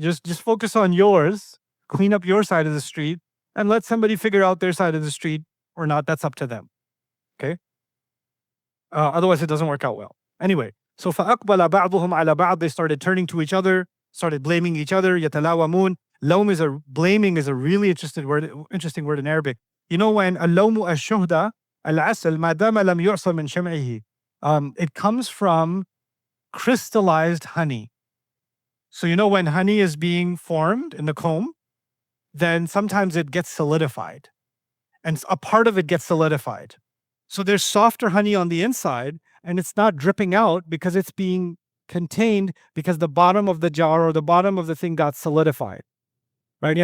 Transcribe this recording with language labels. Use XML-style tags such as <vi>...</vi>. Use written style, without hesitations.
<en>Just focus on yours, clean up your side of the street, and let somebody figure out their side of the street or not. That's up to them. Okay? Otherwise, it doesn't work out well. Anyway, so</en> <ar>فَأَقْبَلَ بَعْضُهُمْ عَلَى بَعْض,</ar> <en>they started turning to each other, started blaming each other.</en> <ar>يَتَلَاوَمُونَ.</ar> <en>Lawm is blaming is a really interesting word in Arabic. You know, when</en> <ar>اللوم الشهدة العسل ما دام لم يعصر من شمعه.</ar> <en>It comes from crystallized honey. So you know when honey is being formed in the comb, then sometimes it gets solidified, and a part of it gets solidified. So there's softer honey on the inside, and it's not dripping out because it's being contained because the bottom of the jar or the bottom of the thing got solidified, right?</en>